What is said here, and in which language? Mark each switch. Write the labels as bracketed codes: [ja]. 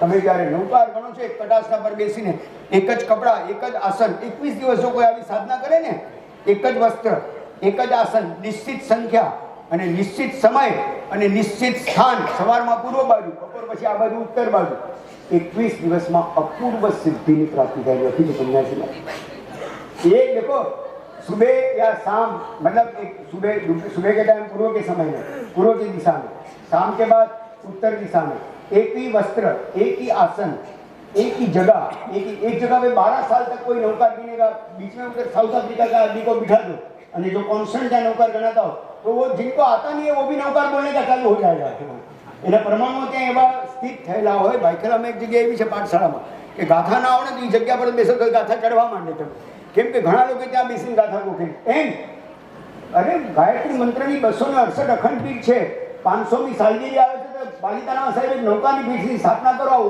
[gu] તમે જ્યારે નૌકાર ગણો છો, એક કટાસના પર બેસીને એક જ કપડાં, એક જ આસન, 21 દિવસ જો કોઈ આવી સાધના કરે ને, એક જ વસ્ત્ર, એક જ આસન, નિશ્ચિત સંખ્યા અને નિશ્ચિત સમય અને નિશ્ચિત સ્થાન, સવારમાં પૂર્વ બાજુ, બપોર પછી આ બાજુ ઉત્તર બાજુ, 21 દિવસમાં અપૂર્વ સિદ્ધિની પ્રાપ્તિ થઈ હતી. [hi] સંન્યાસીમાં ये देखो सुबह या शाम, मतलब एक सुबह के टाइम पूर्व के समय में, पूर्व की दिशा में, शाम के बाद उत्तर दिशा में, एक ही वस्त्र, एक ही आसन, एक ही जगह, एक जगह पे 12 साल तक कोई नौकार गिनेगा. बीच में उधर साउथ अफ्रीका का आदमी को बिठा दो અને जो कॉन्स्टेंट है नौकार गणाता हो तो वो जिनको आता नहीं है वो भी नौकार बोलने का चालू हो जाएगा. [gu] એના પ્રમાણમાં ત્યાં એવા સ્થિત થયેલા હોય. ભાઈખલામાં એક જગ્યાએ એવી છે પાઠશાળામાં કે ગાથા ના આવડે તો એ જગ્યા પર બેસો તો ગાથા ચડવા માંડે. તમે કેમ કે ઘણા લોકો ત્યાં બેસીને ગાથા ગોખે એમ. અરે ગાયત્રી મંત્રની 268 અખંડ પીઠ છે, 500મી સાલગીરી આવે છે તો પાલિતાણા સાહેબ નૌકાની પીઠની સ્થાપના કરો.